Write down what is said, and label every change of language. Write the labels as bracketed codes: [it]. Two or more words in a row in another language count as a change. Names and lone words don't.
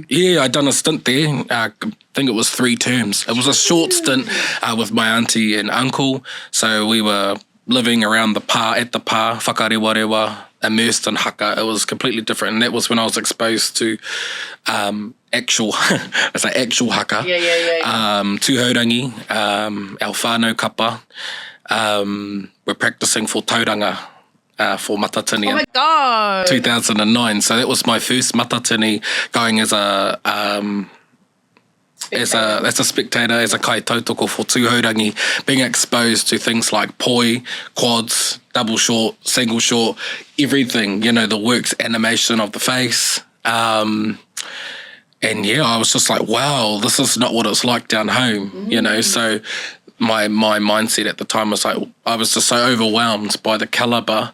[en] Yeah, I done a stint there. I think it was 3 terms. It was a short stint with my auntie and uncle. So we were living around the pa, whakarewa, immersed in haka. It was completely different. And that was when I was exposed to actual haka. Tūhourangi, our [mi] whānau kapa. [en] We're practicing for tauranga. For matatini. Oh my God. 2009. So that was my first matatini going as a spectator, as a [mi] kai tautoko [en] for tūhourangi, being exposed to things like poi, quads, double short, single short, everything, the works, animation of the face. And I was just like, wow, this is not what it's like down home, so my mindset at the time was like, I was just so overwhelmed by the calibre.